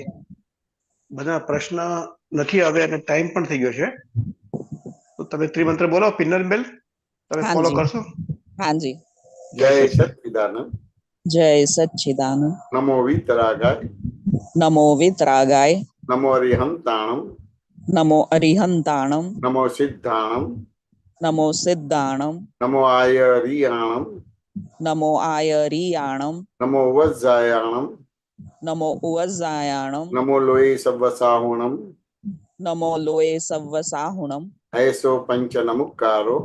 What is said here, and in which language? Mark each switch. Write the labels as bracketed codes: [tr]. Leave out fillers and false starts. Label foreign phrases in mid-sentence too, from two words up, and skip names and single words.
[gu] બધા પ્રશ્ન નથી હવે અને ટાઈમ પણ થઈ ગયો છે, તો તમે ત્રિમંત્ર બોલો પિનલબેન, તમે ફોલો કરશો? હાજી. જય સચ્ચિદાનંદ. જય સચ્ચિદાનંદ. [pra] નમો વિતરાગાય. નમો વિતરાગાય. નમો અરિહંતાણમ. નમો અરિહંતાણમ. નમો સિદ્ધાણમ. नमो सिद्धाणम, नमो आयरियाणम, नमो आयरियाणम, नमो वज्जायाणम, नमो उवज्जायाणम, नमो लोये सव्वसाहुणम, नमो लोये सव्वसाहुणम, ऐसो पंच नमुक्कारो,